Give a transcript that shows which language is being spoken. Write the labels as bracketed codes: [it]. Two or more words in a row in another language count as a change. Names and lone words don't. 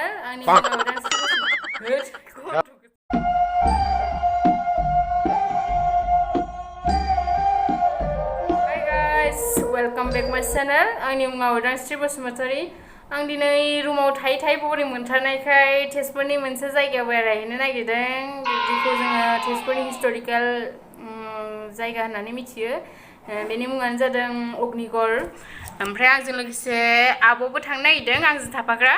[brx] आंनि मुङा उदांश्री [en] Hi guys, welcome back my channel. [brx] आंनि मुङा उदांश्री बसुमतारी. आं दिनै रुमाव थायै बोरिं मोनथारनायखाय तेजपुरनि मोनसे जायगायाव बेरायहैनो नागिरदों. बेखौ जोङो तेजपुरनि हिस्टोरिकेल जायगा होननानै मिथियो. बेनि मुङानो जादों अग्निगढ़. ओमफ्राय आंजों लोगोसे आब'बो थांनो नागिरदों आंजों थाफाग्रा.